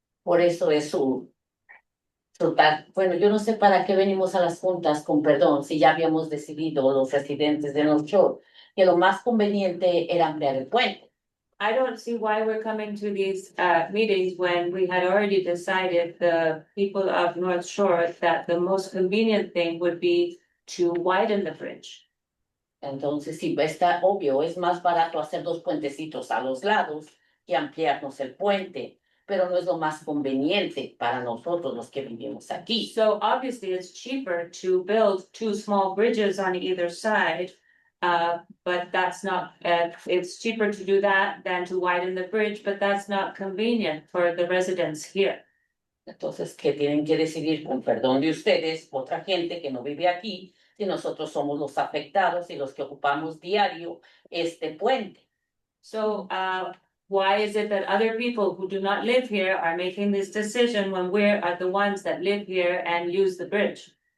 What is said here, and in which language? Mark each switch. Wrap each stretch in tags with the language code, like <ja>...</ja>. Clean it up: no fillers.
<es>Por eso es bueno, yo no sé para qué venimos a las juntas, con perdón, si ya habíamos decidido los residentes de North Shore, que lo más conveniente era ampliar el puente.</es> <en>I don't see why we're coming to these meetings when we had already decided, the people of North Shore, that the most convenient thing would be to widen the bridge.</en> <es>Entonces, sí, está obvio, es más barato hacer dos puentecitos a los lados que ampliarnos el puente, pero no es lo más conveniente para nosotros los que vivimos aquí.</es> <en>So obviously it's cheaper to build two small bridges on either side. But that's not, it's cheaper to do that than to widen the bridge, but that's not convenient for the residents here.</en> <es>Entonces, ¿qué tienen que decidir con perdón de ustedes, otra gente que no vive aquí, si nosotros somos los afectados y los que ocupamos diario este puente?</es> <en>So, why is it that other people who do not live here are making this decision when we're the ones that live here and use the bridge?</en>